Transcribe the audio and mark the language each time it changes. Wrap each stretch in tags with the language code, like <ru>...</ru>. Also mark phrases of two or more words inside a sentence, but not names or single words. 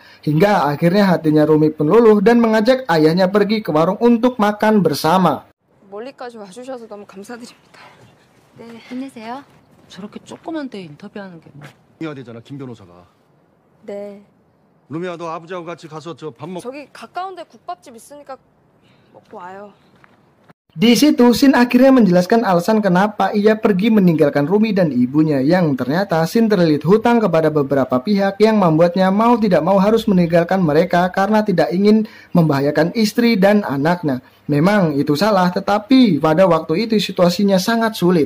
<id>Hingga akhirnya hatinya Rumi pun luluh dan mengajak ayahnya pergi ke warung untuk makan bersama.</id> <ko>멀리까지 와주셔서 너무 감사드립니다. 네, 힘내세요. 저렇게 조그만 데 인터뷰하는 게 뭐. 해야 되잖아, 김 변호사가. 네. 루미야, 너 아버지하고 같이 가서 저 밥 먹. 저기 가까운데 국밥집 있으니까 먹고 와요.</ko> <id>Di situ Shin akhirnya menjelaskan alasan kenapa ia pergi meninggalkan Rumi dan ibunya, yang ternyata Shin terlilit hutang kepada beberapa pihak yang membuatnya mau tidak mau harus meninggalkan mereka karena tidak ingin membahayakan istri dan anaknya. Memang itu salah, tetapi pada waktu itu situasinya sangat sulit.</id>